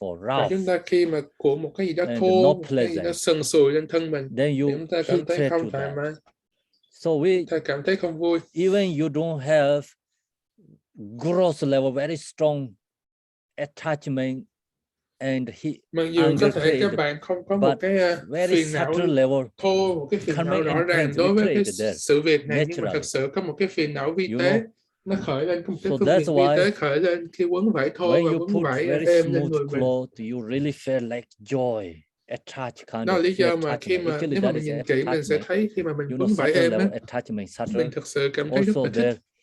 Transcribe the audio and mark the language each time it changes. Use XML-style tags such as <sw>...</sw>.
<vi>Và chúng ta khi mà cuộn một cái gì đó thô, cái gì đó sần sùi lên thân mình, thì chúng ta cảm thấy không thoải mái.</vi> <en>So</en> <vi>ta cảm thấy không vui.</vi> <en>Even you don't have gross level very strong attachment and</en> <vi>mặc dù có thể các bạn không có một cái phiền não thô, một cái phiền não rõ ràng đối với cái sự việc này, nhưng mà thật sự có một cái phiền não vi tế nó khởi lên, có một cái phương diện vi tế khởi lên khi quấn vải thô và quấn vải êm lên người mình.</vi> <en>You really feel like joy.</en> <vi>Đó là lý do mà khi mà nếu mà mình nhìn kỹ mình sẽ thấy khi mà mình quấn vải êm đó, mình thực sự cảm thấy rất là thích.</vi>